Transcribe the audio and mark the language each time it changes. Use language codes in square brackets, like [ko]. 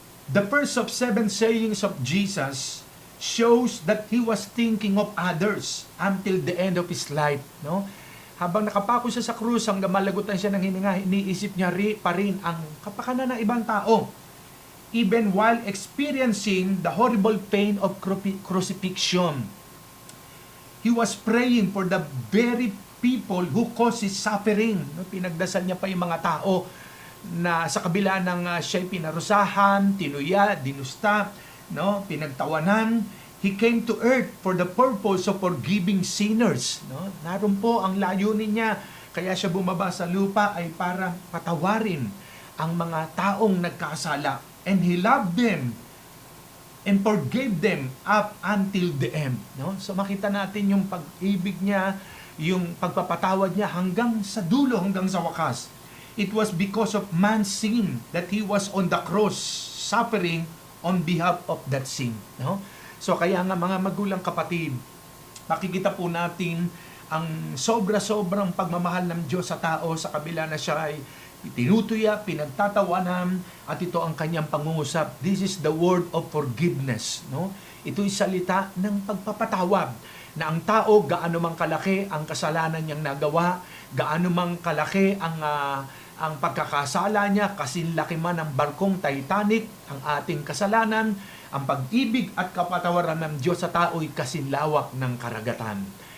[en] The first of 7 sayings of Jesus shows that he was thinking of others until the end of his life. No? [tl] Habang nakapako siya sa krus, hanggang malagutan siya ng hininga, iniisip niya pa rin ang kapakanan ng ibang tao. [en] Even while experiencing the horrible pain of crucifixion, he was praying for the very people who cause his suffering. [tl] No, pinagdasal niya pa yung mga tao na sa kabila ng siya'y pinarusahan, tinuya, dinusta, no, pinagtawanan. [en] He came to earth for the purpose of forgiving sinners. No? [tl] Naroon po ang layunin niya. Kaya siya bumaba sa lupa ay para patawarin ang mga taong nagkasala. [en] And he loved them and forgave them up until the end. No? [tl] So makita natin yung pag-ibig niya, yung pagpapatawad niya hanggang sa dulo, hanggang sa wakas. [en] It was because of man's sin that he was on the cross, suffering on behalf of that sin. No? [tl] So kaya nga mga magulang kapatid, makikita po natin ang sobra-sobrang pagmamahal ng Diyos sa tao sa kabila na siya ay tinutuya, pinagtatawanan, at ito ang kanyang pangungusap. [en] This is the word of forgiveness. No? [tl] Ito'y salita ng pagpapatawad na ang tao, gaano mang kalaki ang kasalanan niyang nagawa, gaano mang kalaki ang pagkakasala niya, kasinlaki man ng barkong Titanic, ang ating kasalanan, ang pag-ibig at kapatawaran ng Diyos sa tao'y kasinlawak ng karagatan.